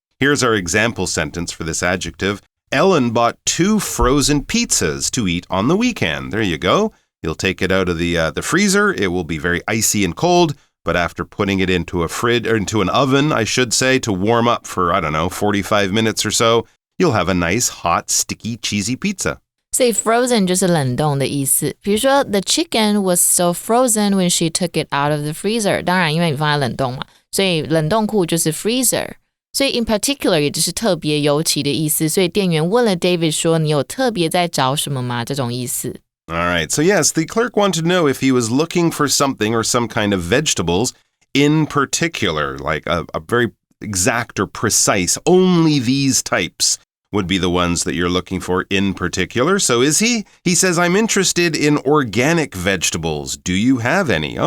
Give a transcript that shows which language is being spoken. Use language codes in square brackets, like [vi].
[en] Here's our example sentence for this adjective. Ellen bought 2 frozen pizzas to eat on the weekend. There you go. You'll take it out of the freezer. It will be very icy and cold, but after putting it into into an oven, I should say, to warm up for, 45 minutes or so, you'll have a nice, hot, sticky, cheesy pizza. [zh] 所以 frozen 就是冷冻的意思。比如说 [en] the chicken was so frozen when she took it out of the freezer. [zh] 当然因为你放在冷冻嘛，所以冷冻库就是 freezer。所以 in particular 也就是特别尤其的意思。所以店员问了 David 说你有特别在找什么吗？这种意思。 [en] All right. So yes, the clerk wanted to know if he was looking for something or some kind of vegetables in particular, like a very exact or precise, only these types would be the ones that you're looking for in particular. So is he? He says, I'm interested in organic vegetables. Do you have any?